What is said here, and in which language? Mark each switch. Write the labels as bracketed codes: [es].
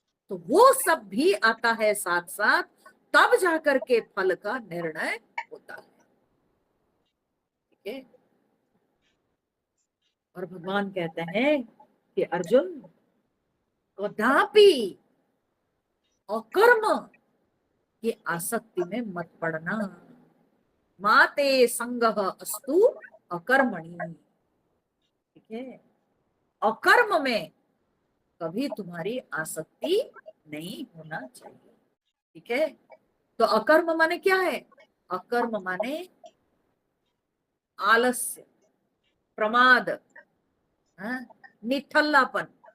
[hi] तो वो सब भी आता है साथ साथ, तब जाकर के फल का निर्णय होता है। ठीक है, और भगवान कहते हैं कि अर्जुन, कदापि अकर्म की आसक्ति में मत पड़ना। [sa] माते संगः अस्तु अकर्मणि। [hi] ठीक है, अकर्म में कभी तुम्हारी आसक्ति नहीं होना चाहिए। ठीक है, तो अकर्म माने क्या है? अकर्म माने आलस्य, प्रमाद, निठल्लापन।